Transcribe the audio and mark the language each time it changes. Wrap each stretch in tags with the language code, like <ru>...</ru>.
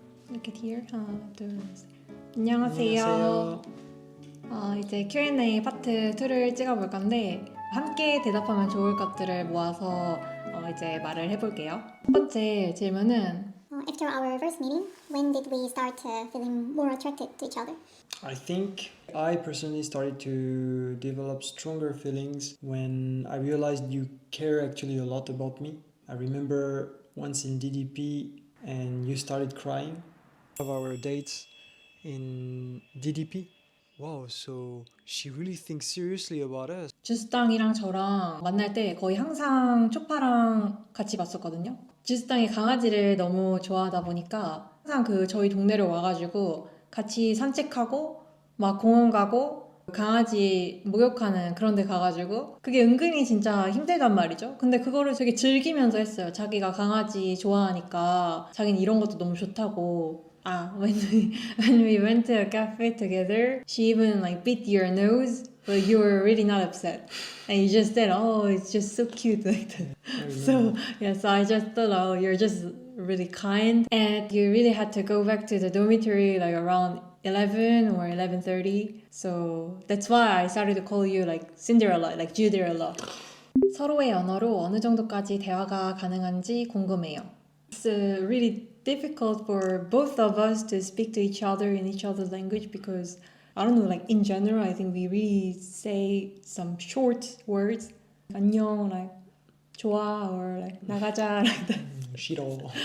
<en>Look at here.</en> <ko>하나, 둘, 셋. 안녕하세요. 이제 Q&A 파트 2를 찍어볼 건데 함께 대답하면 좋을 것들을 모아서 이제 말을 해볼게요. 첫 번째 질문은</ko> <en>After our first meeting, when did we start feeling more attracted to each other? I think I personally started to develop stronger feelings when I realized you care actually a lot about me. I remember once in DDP and you started crying of our dates in DDP. Wow, so she really thinks seriously about us.</en> <ko>주스땅이랑 저랑 만날 때 거의 항상 초파랑 같이 봤었거든요. 주스땅이 강아지를 너무 좋아하다 보니까 항상 저희 동네로 와가지고 같이 산책하고 막 공원 가고 강아지 목욕하는 그런 데 가가지고 그게 은근히 진짜 힘들단 말이죠. 근데 그거를 되게 즐기면서 했어요. 자기가 강아지 좋아하니까 자기는 이런 것도 너무 좋다고.</ko> <en>when we went to a cafe together, she even like bit your nose, but you were really not upset, and you just said, "Oh, it's just so cute," like that. So I just thought, oh, you're just really kind, and you really had to go back to the dormitory like around 11 or 11:30. So that's why I started to call you like Cinderella, like Juderella.</en> <ko>서로의 언어로 어느 정도까지 대화가 가능한지 궁금해요.</ko> <en>It's really difficult for both of us to speak to each other in each other's language because I don't know, like in general, I think we really say some short words. 안녕, like 좋아, or like 나가자, like that.</en> <ko>싫어.</ko>